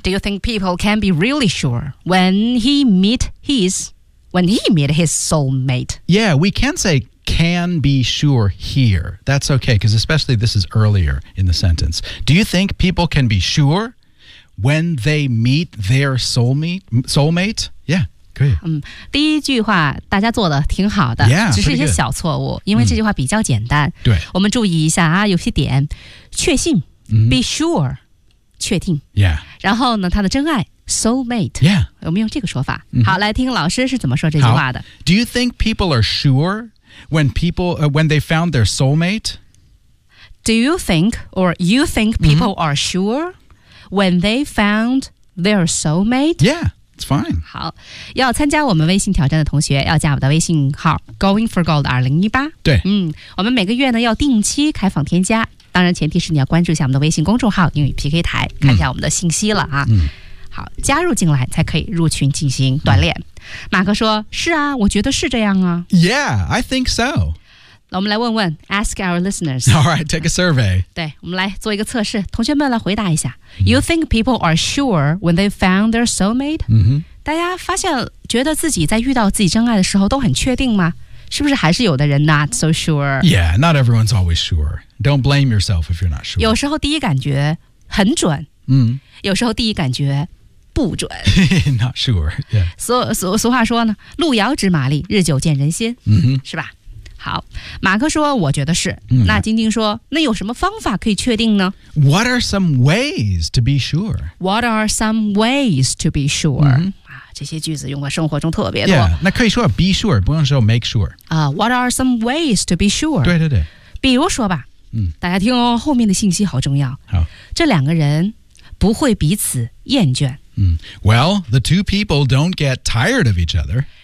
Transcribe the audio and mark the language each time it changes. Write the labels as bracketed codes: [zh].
[en] Do you think people can be really sure when he meet his, when he meet his soulmate? Yeah, we can say can be sure here. That's okay, because especially this is earlier in the sentence. Do you think people can be sure when they meet their soulmate? Yeah. [zh] 嗯、第一句话大家做的挺好的 [en] yeah, [zh] 只是一些小错误因为这句话比较简单、嗯、对我们注意一下啊，有些点确信、嗯、 [en] be sure [zh] 确定、 [en] yeah. [zh] 然后呢他的真爱 soulmate、 [en] yeah. [zh] 我们用这个说法、嗯、好来听老师是怎么说这句话的 [en] Do you think people are sure when, people,、when they found their soulmate? Do you think or you think people、mm-hmm. are sure when they found their soulmate? Yeah It's fine. [zh] 好，要参加我们微信挑战的同学要加我的微信号 goingforgold2018。对，我们每个月呢要定期开放添加，当然前提是你要关注一下我们的微信公众号英语 PK 台，看一下我们的信息了啊。好，加入进来才可以入群进行锻炼。马克说，是啊，我觉得是这样啊。 [en] Yeah, I think so. [zh] 我们来问问 [en] ask our listeners. All right, take a survey. [zh] 对，我们来做一个测试，同学们来回答一下。 [en] You think people are sure when they found their soulmate? [zh] 大家发现觉得自己在遇到自己真爱的时候都很确定吗？是不是还是有的人 [en] not so sure? Yeah, not everyone's always sure. Don't blame yourself if you're not sure. [zh] 有时候第一感觉很准。有时候第一感觉不准。 [en] Not sure, yeah. [zh] 俗话说呢，路遥知马力，日久见人心。是吧？好，马克说我觉得是。那晶晶说，那有什么方法可以确定呢？ [en] What are some ways to be sure? What are some ways to be sure? [zh] 这些句子用在生活中特别多。 [en] Yeah, [zh] 那可以说 [en] be sure, [zh] 不用说 [en] make sure. What are some ways to be sure? [zh] 对对对。比如说吧，大家听哦，后面的信息好重要。好。这两个人不会彼此厌倦。 [en] Well, the two people don't get tired of each other.